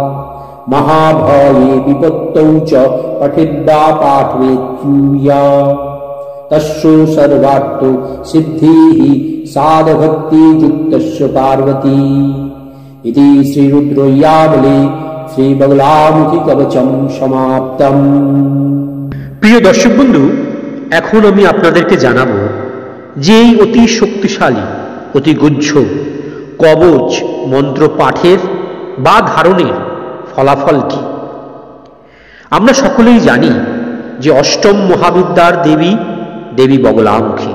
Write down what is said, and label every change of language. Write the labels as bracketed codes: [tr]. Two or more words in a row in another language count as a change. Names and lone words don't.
[sa] महाभये विपत्तौ च पठिद्वा पाठयेत्यूया। तस्य सर्वार्थो सिद्धिः साधभक्तियुक्तस्य पार्वती। इति श्रीरुद्रयावले श्रीबगलामुखिकवचं समाप्तम्। [bn] প্রিয় দর্শক বন্ধু, এখন আমি আপনাদেরকে জানাবো যে এই অতি শক্তিশালী অতি গুহ্য কবচ মন্ত্র পাঠের বা ধারণের ফলাফল কি। আমরা সকলেই জানি যে অষ্টম মহাবিদ্যার দেবী দেবী বগলামুখী।